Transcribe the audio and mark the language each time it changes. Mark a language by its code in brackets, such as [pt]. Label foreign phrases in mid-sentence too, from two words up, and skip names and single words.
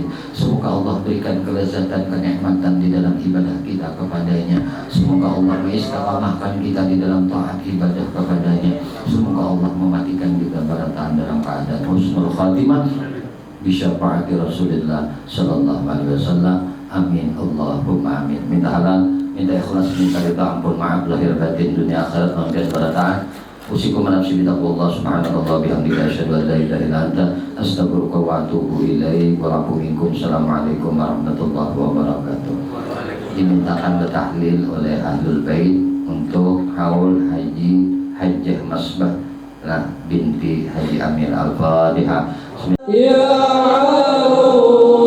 [id] Semoga Allah berikan kelezatan, kenikmatan di dalam ibadah kita kepadanya. Semoga Allah mengistiqamahkan kita di dalam taat ibadah kepadanya. Semoga Allah mematikan kita barataan dalam keadaan [ar] حسن الخاتمة بشفاعة رسول الله صلى الله عليه وسلم. آمين اللهم آمين. [id] Minta halal, minta ikhlas, minta ridha, ampun maaf lahir batin dunia akhirat, mangkat barataan. [ar] أوصيكم نفسي بتقوى الله سبحان الله بحمدك أشهد أن لا إله إلا أنت أستغفرك وأتوب إليك. ومنكم. السلام عليكم ورحمة الله وبركاته. [id] Dimintakan bertahlil oleh Ahlul Bait untuk haul haji Hajjah Masbah binti Haji Amir Al-Fatihah. [ar] يا الله.